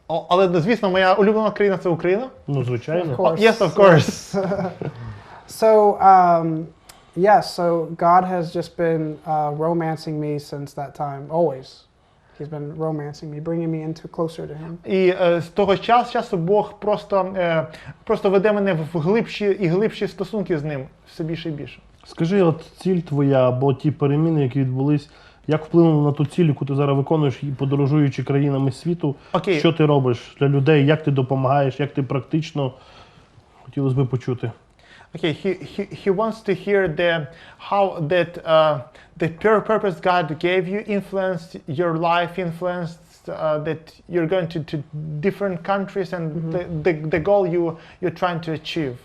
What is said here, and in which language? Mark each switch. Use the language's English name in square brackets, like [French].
[Ukrainian] Але, звісно, моя улюблена країна – це Україна. Ну, звичайно. [English] Of course. Yes, of course. So, yes, so God has just been romancing me since that time, always. He's been romancing me, bringing me into closer to Him. [Ukrainian] І з того часу Бог просто веде мене в глибші і глибші стосунки з ним, все більше і більше. Скажи, от ціль твоя або ті переміни, які відбулись, як вплинули на ту ціль, яку ти зараз виконуєш, і подорожуючи країнами світу? Окей. Що ти робиш для людей, як ти допомагаєш, як ти практично? Хотілося б почути. [English] Okay, he wants to hear how the pure purpose God gave you influenced your life, influenced that you're going to different countries and the goal you're trying to achieve.